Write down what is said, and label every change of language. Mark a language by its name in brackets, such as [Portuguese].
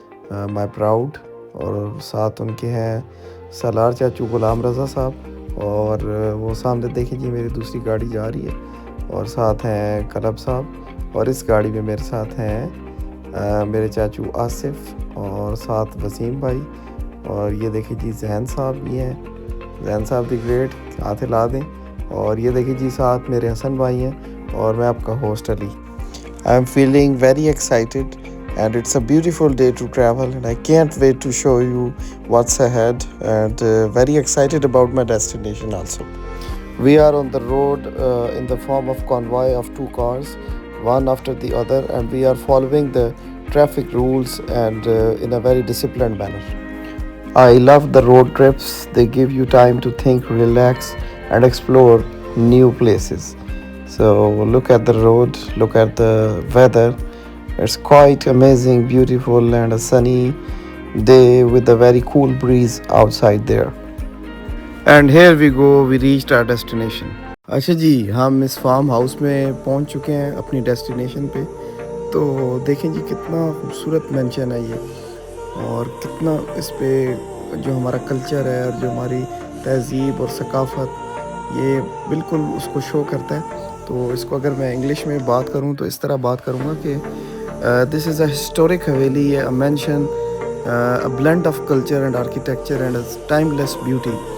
[Urdu] مائی proud, اور ساتھ ان کے ہیں سالار چاچو غلام رضا صاحب، اور وہ سامنے دیکھیں جی میری دوسری گاڑی جا رہی ہے، اور ساتھ ہیں کلب صاحب، اور اس گاڑی میں میرے ساتھ ہیں میرے چاچو آصف اور ساتھ وسیم بھائی، اور یہ دیکھیں جی ذہن صاحب بھی ہیں، ذہن صاحب دی گریٹ، ہاتھ ہلا دیں. اور یہ دیکھیں جی ساتھ میرے حسن بھائی ہیں اور میں آپ کا host Ali. [English] I am feeling very excited and it's a beautiful day to travel and I can't wait to show you what's ahead and very excited about my destination also. We are on the road in the form of convoy of 2 cars, one after the other, and we are following the traffic rules and in a very disciplined manner. I love the road trips. They give you time to think, relax and explore new places. So look at the road, look at the weather. It's quite amazing, beautiful and a sunny day with a very cool breeze outside there. And here we go, we reached our destination. [Urdu] اچھا جی، ہم اس farm house میں پہنچ چکے ہیں اپنی destination پہ. تو دیکھیں جی کتنا خوبصورت مینشن ہے یہ، اور کتنا اس پہ جو ہمارا کلچر ہے اور جو ہماری تہذیب اور ثقافت، یہ بالکل اس کو شو کرتا ہے. تو اس کو اگر میں انگلش میں بات کروں تو اس طرح بات کروں گا کہ [English] this is a historic haveli, a mansion, a blend of culture and architecture and a timeless beauty.